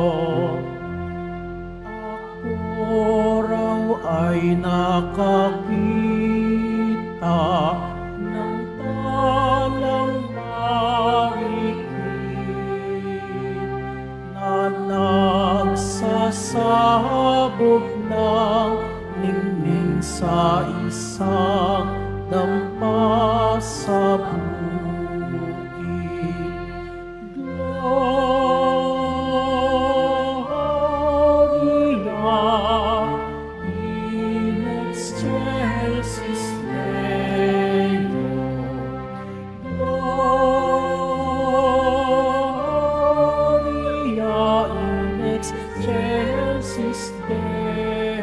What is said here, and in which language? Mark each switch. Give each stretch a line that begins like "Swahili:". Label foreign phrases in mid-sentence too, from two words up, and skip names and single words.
Filipino: Ako raw ay nakakita ng talang marikit na nagsasabog ng ningning sa isang dampa sa bukid.
Latin: Gloria in excelsis Deo, Gloria in excelsis Deo.